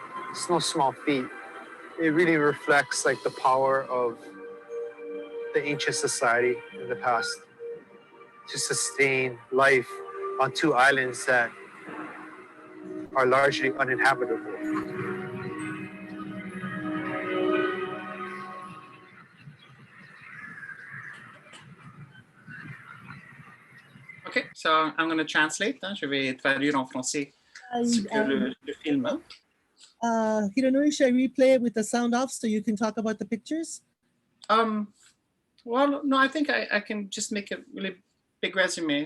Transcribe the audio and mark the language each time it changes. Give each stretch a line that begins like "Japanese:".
English: It's no small feat. It really reflects like the power of the ancient society in the past to sustain life on two islands that are largely uninhabitable. Okay, so I'm going to translate.
French: Je vais traduire en français ce que le film.
English: Hironui, should I replay it with the sound off so you can talk about the pictures? Well, no, I think I can just make a really big resume.